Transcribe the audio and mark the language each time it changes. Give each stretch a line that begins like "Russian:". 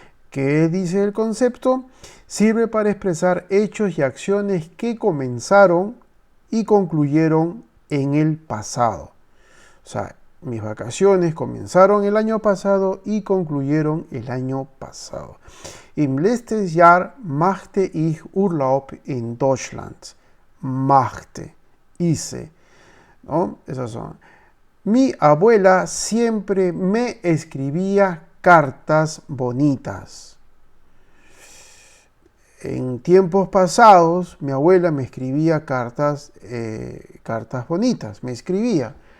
Spanish: ¿Qué dice el concepto? Sirve para expresar hechos y acciones que comenzaron y concluyeron en el pasado. O sea, mis vacaciones comenzaron el año pasado y concluyeron el año pasado.
German: Im letzten Jahr machte ich Urlaub in Deutschland.
Spanish: Machte, hice. ¿No? Esas son. Mi abuela siempre me escribía cartas bonitas. En tiempos pasados, mi abuela me escribía cartas bonitas, me escribía.